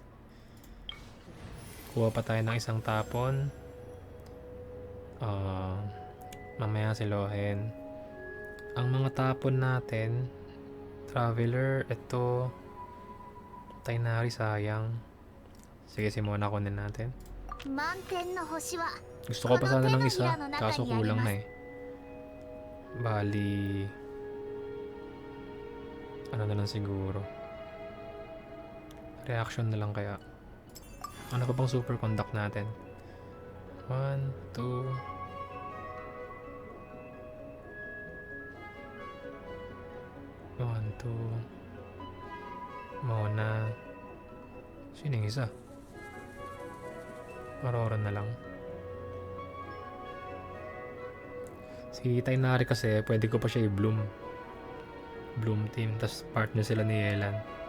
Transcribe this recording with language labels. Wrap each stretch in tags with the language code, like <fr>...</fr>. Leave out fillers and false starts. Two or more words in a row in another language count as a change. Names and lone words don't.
<tl>Kuha pa tayo ng isang tapon. Mamaya silohin. Ang mga tapon natin, Traveler, ito, Tighnari, sayang. Sige, si Mona kunin natin.</tl> <ja>満天の星は</ja> <tl>Gusto ko pa sana ng isa, kaso kulang na eh. Bali, ano na lang siguro. Reaction na lang kaya. Ano pa bang</tl> <en>super conduct</en> <tl>natin? 1, 2...</tl> <en>One, two.</en> <tl>Mona. Sino yung isa? Aurora na lang. Si Tighnari kasi pwede ko pa siya i-bloom.</tl> <en>Bloom team.</en> <tl>Tapos partner sila ni Yelan.</tl>